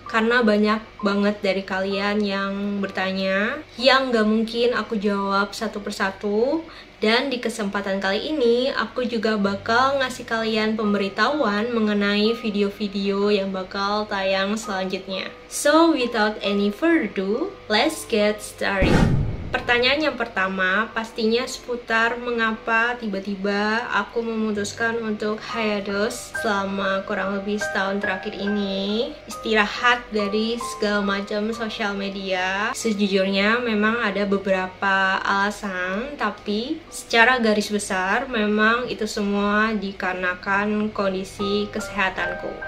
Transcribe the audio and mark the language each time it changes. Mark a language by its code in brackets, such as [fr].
[id] Karena banyak banget dari kalian yang bertanya yang gak mungkin aku jawab satu persatu. Dan di kesempatan kali ini aku juga bakal ngasih kalian pemberitahuan mengenai video-video yang bakal tayang selanjutnya. [en] So without any further ado, let's get started. [id] Pertanyaan yang pertama pastinya seputar mengapa tiba-tiba aku memutuskan untuk hiatus selama kurang lebih setahun terakhir ini, istirahat dari segala macam sosial media. Sejujurnya memang ada beberapa alasan, tapi secara garis besar memang itu semua dikarenakan kondisi kesehatanku.